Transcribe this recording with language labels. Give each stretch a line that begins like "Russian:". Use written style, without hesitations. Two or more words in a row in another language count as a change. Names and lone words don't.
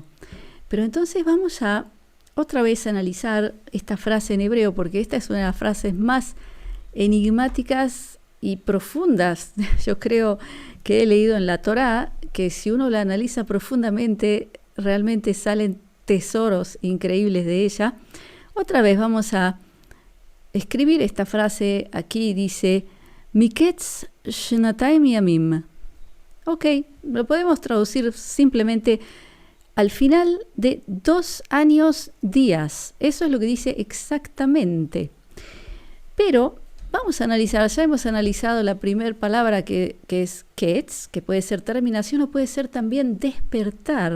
Spanish: Pero entonces vamos a otra vez analizar esta frase en hebreo, porque esta es una de las frases más enigmáticas y profundas, yo creo, que he leído en la Torá, que si uno la analiza profundamente, realmente salen tesoros increíbles de ella. Otra vez vamos a escribir esta frase aquí, dice,
Hebrew: מקץ שנתיים ימים.
Spanish: Ok, lo podemos traducir simplemente al final de 2 años días. Eso es lo que dice exactamente. Pero vamos a analizar, ya hemos analizado la primera palabra que es ketz, que puede ser terminación o puede ser también despertar.